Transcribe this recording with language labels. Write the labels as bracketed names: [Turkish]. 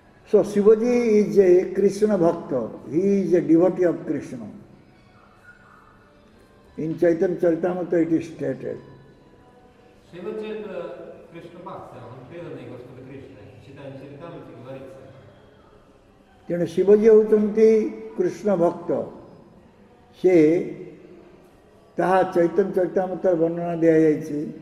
[English] So Shivaji is a Krishna Bhakta. He is a devotee of Krishna. In Chaitanya Charitamrita it is stated. [Russian] Шиваджи это Кришна Бхакта, он преданный Господу Кришне. Читаем Чаритамрите говорится. [Odia] ତେଣୁ ଶିବଜୀ ହେଉଛନ୍ତି କୃଷ୍ଣ ଭକ୍ତ. ସେ ତାହା ଚୈତନ୍ୟ ଚରିତାମୃତରେ ବର୍ଣ୍ଣନା ଦିଆଯାଇଛି.